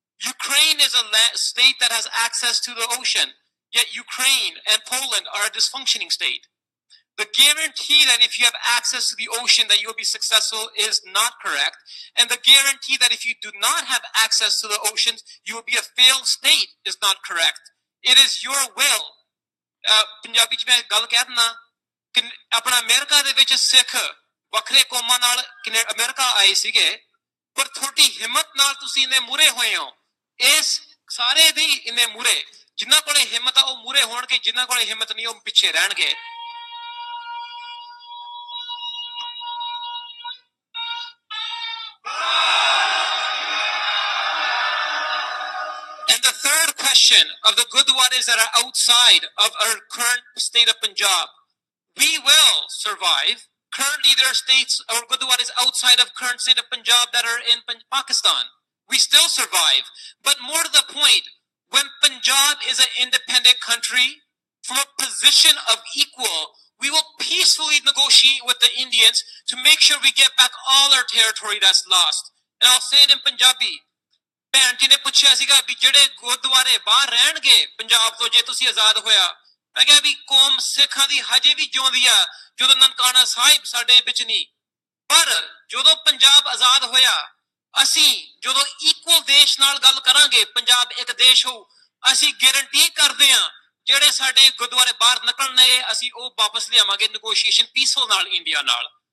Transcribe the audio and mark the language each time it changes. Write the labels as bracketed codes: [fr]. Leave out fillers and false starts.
[en] Ukraine is a state that has access to the ocean, yet Ukraine and Poland are a dysfunctioning state. The guarantee that if you have access to the ocean that you'll be successful is not correct. And the guarantee that if you do not have access to the oceans, you will be a failed state is not correct. It is your will. [pa] Punjabi ਚ ਮੈਂ ਗੱਲ ਕਹਿ ਦਿੰਦਾ ਕਿ ਆਪਣਾ America ਦੇ ਵਿੱਚ ਸਿੱਖ ਵੱਖਰੇ ਕੌਮਾਂ ਨਾਲ ਅਮਰੀਕਾ ਆਏ ਸੀਗੇ, ਪਰ ਤੁਹਾਡੀ ਹਿੰਮਤ ਨਾਲ ਤੁਸੀਂ ਇੰਨੇ ਮੂਹਰੇ ਹੋਏ ਹੋ। ਇਸ ਸਾਰੇ ਦੀ ਇੰਨੇ ਮੂਹਰੇ, ਜਿਨ੍ਹਾਂ ਕੋਲੇ ਹਿੰਮਤ ਆ ਉਹ ਮੂਹਰੇ ਹੋਣਗੇ, ਜਿਨ੍ਹਾਂ ਕੋਲੇ ਹਿੰਮਤ ਨਹੀਂ ਉਹ ਪਿੱਛੇ ਰਹਿਣਗੇ। [en] And the third question of the Gurdwaras that are outside of our current state of Punjab, we will survive. Currently there are states or Gurdwaras outside of current state of Punjab that are in Pakistan. We still survive. But more to the point, when Punjab is an independent country, from a position of equal, we will peacefully negotiate with the Indians to make sure we get back all our territory that's lost. And I'll say it in Punjabi. [pa] ਭੈਣ ਜੀ ਨੇ ਪੁੱਛਿਆ ਸੀਗਾ ਵੀ ਜਿਹੜੇ ਗੁਰਦੁਆਰੇ ਬਾਹਰ ਰਹਿਣਗੇ ਪੰਜਾਬ ਤੋਂ ਜੇ ਤੁਸੀਂ ਆਜ਼ਾਦ ਹੋਇਆ, ਮੈਂ ਕਿਹਾ ਵੀ ਕੌਮ ਸਿੱਖਾਂ ਦੀ ਹਜੇ ਵੀ ਜਿਉਂਦੀ ਆ ਜਦੋਂ ਨਨਕਾਣਾ ਸਾਹਿਬ ਸਾਡੇ ਵਿੱਚ ਨਹੀਂ। ਪਰ ਜਦੋਂ ਪੰਜਾਬ ਆਜ਼ਾਦ ਹੋਇਆ, ਅਸੀਂ ਜਦੋਂ ਇਕੁਅਲ ਦੇਸ਼ ਨਾਲ ਗੱਲ ਕਰਾਂਗੇ, ਪੰਜਾਬ ਇੱਕ ਦੇਸ਼ ਹੋਊ, ਅਸੀਂ ਗਾਰੰਟੀ ਕਰਦੇ ਹਾਂ ਜਿਹੜੇ ਸਾਡੇ ਗੁਰਦੁਆਰੇ ਬਾਹਰ ਨਿਕਲਣਗੇ ਅਸੀਂ ਉਹ ਵਾਪਸ ਲਿਆਵਾਂਗੇ ਨੈਗੋਸ਼ੀਏਸ਼ਨ ਪੀਸਫੁਲ ਨਾਲ ਇੰਡੀਆ ਨਾਲ।